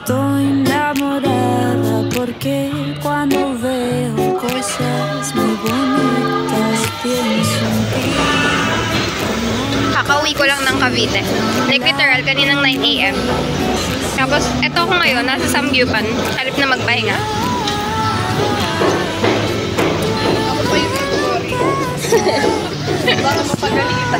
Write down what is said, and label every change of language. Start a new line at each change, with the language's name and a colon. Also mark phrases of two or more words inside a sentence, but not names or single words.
Spanish: enamorada porque cuando veo cosas muy bonitas pienso en ti.
Filipino: Kakauwi ko lang ng Cavite.
English: Like literal,
Filipino: kaninang 9 AM. Tapos, eto ako ngayon, nasa Samgyupan. Halip na magpahinga. Ako pa yung story. Baka mapagalitan.